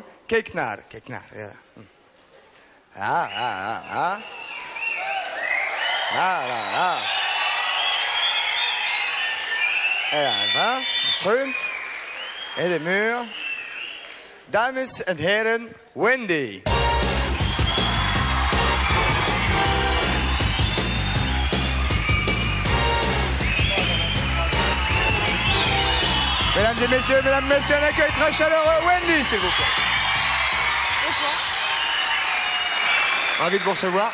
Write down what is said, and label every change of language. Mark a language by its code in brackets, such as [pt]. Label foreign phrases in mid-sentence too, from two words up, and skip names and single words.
[nl] Kijk naar, ja. Ja. Ja, vriend. En de muur. Dames en heren, Wendy. [fr] Mesdames et messieurs, un accueil très chaleureux. Wendy, s'il vous plaît. Bonsoir. Ravi de vous recevoir.